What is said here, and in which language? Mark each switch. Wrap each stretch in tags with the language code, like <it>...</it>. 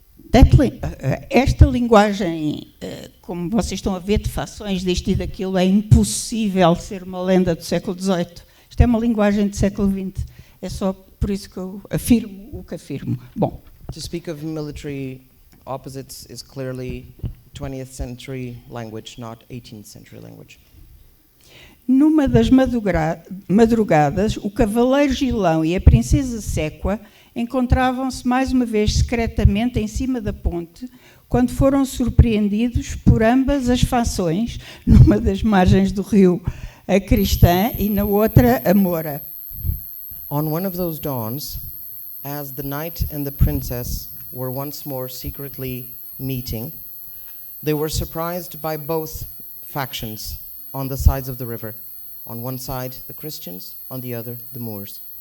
<pt>Esta linguagem, como vocês estão a ver, de fações disto e daquilo, é impossível ser uma lenda do século XVIII. Isto é uma linguagem do século XX. É só por isso que eu afirmo o que afirmo. Bom.</pt> <en>To speak of military opposites is clearly 20th century language, not 18th century language.</en> <pt>Numa das madrugadas, o cavaleiro Gilão e a princesa Sequa encontravam-se mais uma vez secretamente em cima da ponte, quando foram surpreendidos por ambas as fações, numa das margens do rio, a cristã, e na outra, a moura.</pt> <en>On one of those dawns, as the knight and the princess were once more secretly meeting, they were surprised by both factions on the sides of the river. On one side, the Christians, on the other, the Moors.</en>